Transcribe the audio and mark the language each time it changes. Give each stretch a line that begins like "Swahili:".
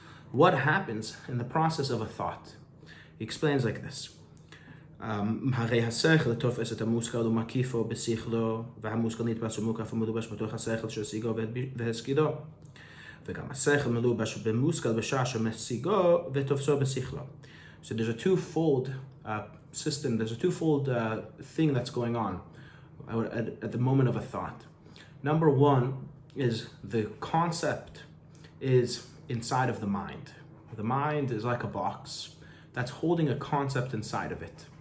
English: What happens in the process of a thought? He explains like this.
Hebrew: הרי השכל תופס את המושכל ומקיפו בשכלו, והמושכל נתפס ומוקף ומלובש בתוך השכל שהשיגו והשכילו, וגם השכל מלובש במושכל בשעה שמשיגו ותופסו בשכלו.
English: So there's a twofold system, there's a twofold thing that's going on at the moment of a thought. Number one is the concept is inside of the mind. The mind is like a box that's holding a concept inside of it.